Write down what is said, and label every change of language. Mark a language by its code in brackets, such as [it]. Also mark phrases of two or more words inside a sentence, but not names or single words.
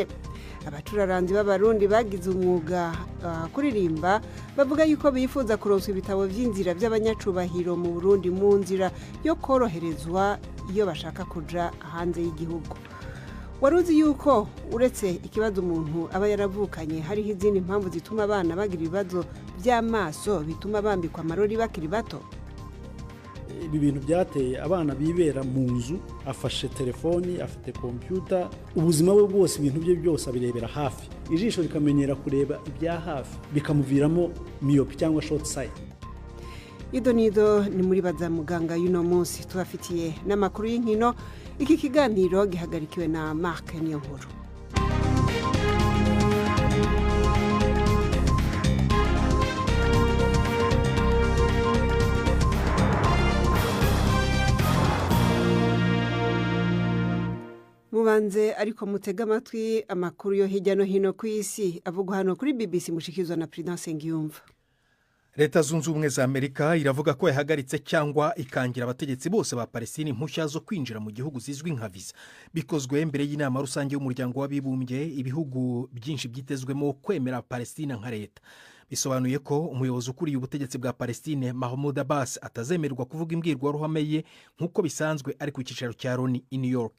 [rn] Abacuraranzi b'abarundi bagize umwuga kuririmba bavuga yuko bifuza kuronsa ibitabo vy'inzira by'abanyacubahiro mu Burundi mu nzira yo koroherezwa iyo bashaka kuja hanze y'igihugu. Waruzi yuko uretse ikibazo umuntu aba yaravukanye hariho izindi mpamvu zituma abana bagira ibibazo by'amaso bituma bambikwa amarori bakiri bato? [rw] Ibi bintu byateye abana bibera mu nzu, afashe telefoni, afite computer, ubuzima bwe bwose ibintu bye byose abirebera hafi, ijisho rikamenyera kureba ibya hafi bikamuviramo myope cyangwa [en] short sight. [rn] Idonido ni muri baza muganga y'uno munsi tubafitiye n'amakuru y'inkino. Iki kiganiro gihagarikiwe na Mark Niyonkuru. Mubanze ariko mutega amatwi amakuru yo hirya no hino ku isi avugwa hano kuri BBC mushikizwa na Prudence Ngiyumva. [rw] Leta zunze ubumwe za Amerika iravuga ko yahagaritse cyangwa ikangira abategetsi bose ba Palestine impushya zo kwinjira mu gihugu zizwi nka visa. Bikozwe mbere y'inama rusange y'umuryango w'abibumbye, ibihugu byinshi byitezwemo kwemera Palestine nka leta. Bisobanuye ko umuyobozi ukuriye ubutegetsi bwa Palestine Mahmoud Abbas atazemererwa kuvuga imbwirwaruhame ye nk'uko bisanzwe ari ku cyicaro cya Loni i New York.